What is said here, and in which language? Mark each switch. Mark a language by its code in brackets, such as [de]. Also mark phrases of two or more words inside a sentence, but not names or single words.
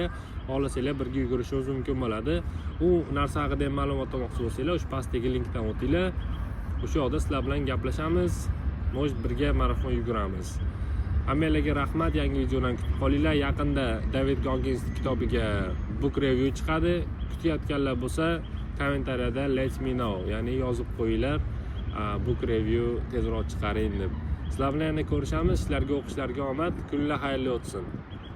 [uz] Xohlasanglar birga yugurishimiz mumkin bo'ladi. U narsa haqida ham ma'lumot olmoqchi bo'lsanglar, o'sha pastdagi linkdan o'tinglar. O'sha yoqda sizlar bilan gaplashamiz. Mo'j birga marafon yuguramiz. Hammalarga rahmat, yangi videodan kutib qolinglar. Yaqinda David Goggins kitobiga [en] book review [uz] chiqadi. Kutayotganlar bo'lsa, kommentariyada [en] let me know, [uz] ya'ni yozib qo'yinglar. [en] Book review [uz] tezroq chiqaring deb. Sizlar bilan yana ko'rishamiz. Sizlarga o'qishlarga omad, kunlar xayrli o'tsin.